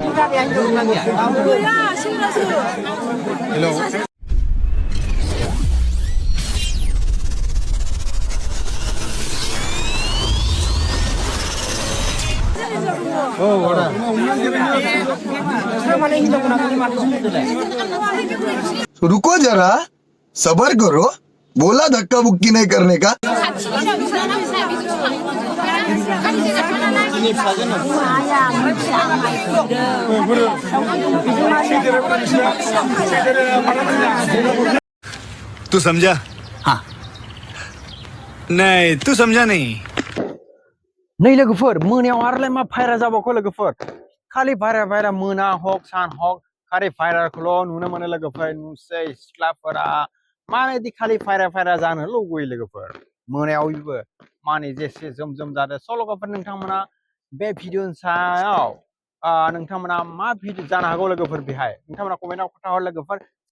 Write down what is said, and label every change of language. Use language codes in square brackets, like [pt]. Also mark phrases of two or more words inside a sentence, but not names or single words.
[ko] 뭐야 신나서 [en] Hello. Oh, what? [hi] रुको जरा सबर करो बोला धक्का बुक्की नहीं करने का तू समझा? हाँ नहीं तू समझा नहीं [brx] नै लोगोफोर मोनायाव आरोलाय मा फायरा जाबावखो लोगोफोर खालि भायरा मोना हक सान हक खालि फायराखौल' नुनो मोनो लोगोफोर नुसै सिख्लाफोरा माबायदि खालि फायरा जानो लुगैयो लोगोफोर मोनायावबो माने जेसे जोम जादों स' लोगोफोर नोंथांमोना बे भिडिअनि सायाव नोंथांमोना मा भिडिअ जानो हागौ लोगोफोर बेहाय नोंथांमोना कमेन्टआव खोन्थाहर लोगोफोर